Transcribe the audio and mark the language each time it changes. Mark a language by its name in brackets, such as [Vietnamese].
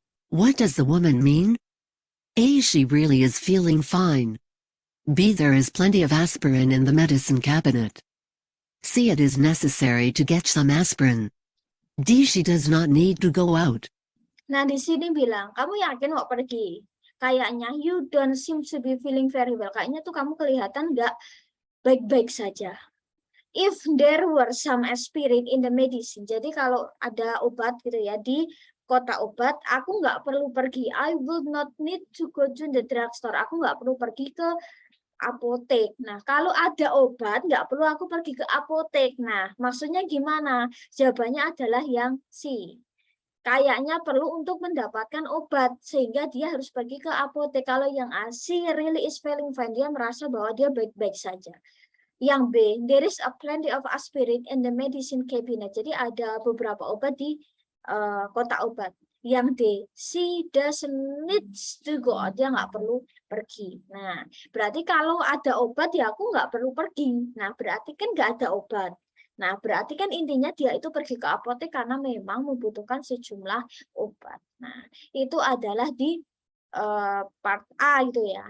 [English] What does the woman mean? A. She really is feeling fine. B. There is plenty of aspirin in the medicine cabinet. C. It is necessary to get some aspirin. D. She does not need to go out. [Indonesian] Nah, di sini bilang, kamu yakin mau pergi? Kayaknya [English] you don't seem to be feeling very well. [Indonesian] Kayaknya tuh kamu kelihatan nggak baik-baik saja. [English] If there were some aspirin in the medicine, [Indonesian] jadi kalau ada obat gitu ya di kotak obat, aku nggak perlu pergi. [English] I would not need to go to the drugstore. [Indonesian] Aku nggak perlu pergi ke apotek. Nah, kalau ada obat, nggak perlu aku pergi ke apotek. Nah, maksudnya gimana? Jawabannya adalah yang C. Kayaknya perlu untuk mendapatkan obat, sehingga dia harus pergi ke apotek. Kalau yang A, [English] she really is feeling fine. [Indonesian] Dia merasa bahwa dia baik-baik saja. Yang B, [English] there is a plenty of aspirin in the medicine cabinet. [Indonesian] Jadi ada beberapa obat di kotak obat. Yang D, [English] she doesn't need to go out. [Indonesian] Dia nggak perlu pergi. Nah, berarti kalau ada obat ya aku nggak perlu pergi. Nah, berarti kan nggak ada obat. Nah, berarti kan intinya dia itu pergi ke apotek karena memang membutuhkan sejumlah obat. Nah, itu adalah di part A gitu ya.